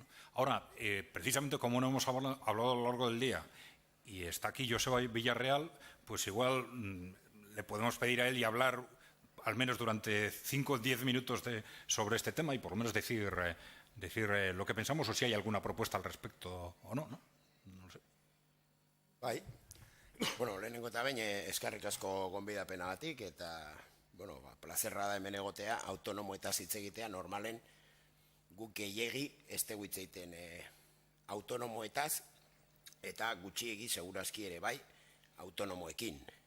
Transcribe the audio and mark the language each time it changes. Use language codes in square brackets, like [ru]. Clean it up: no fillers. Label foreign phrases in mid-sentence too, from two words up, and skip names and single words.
[es] Ahora, precisamente como no hemos hablado a lo largo del día y está aquí Joseba Villarreal, pues igual le podemos pedir a él y hablar al menos durante 5 o 10 minutos sobre este tema y por lo menos decir lo que pensamos, o si hay alguna propuesta al respecto o no, ¿no? No sé. [eu] Bai. Bueno, lehenengo eta behin eskerrik asko gonbidapena-gatik eta plazerra da hemen egotea, autonomoetaz hitz egitea, normalen guk gehiegi ez dugu hitz egiten autonomoetaz eta gutxiegi segurazki ere bai autonomoekin.